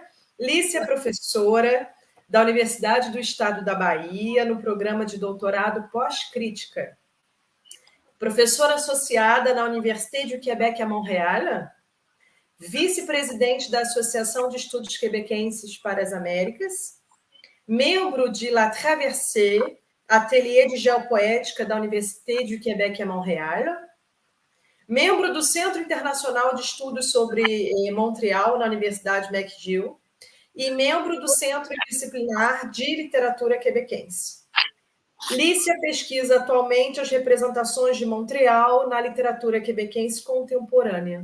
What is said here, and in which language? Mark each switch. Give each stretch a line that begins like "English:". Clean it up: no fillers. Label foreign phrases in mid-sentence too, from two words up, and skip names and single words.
Portuguese: Lícia é professora da Universidade do Estado da Bahia, no programa de doutorado pós-crítica. Professora associada na Université du Québec, a Montréal. Vice-presidente da Associação de Estudos Quebequenses para as Américas. Membro de La Traversée, ateliê de geopoética da Université du Québec à Montréal. Membro do Centro Internacional de Estudos sobre Montreal, na Universidade McGill. E membro do Centro Disciplinar de Literatura Quebequense. Lícia pesquisa atualmente as representações de Montreal na literatura quebequense contemporânea.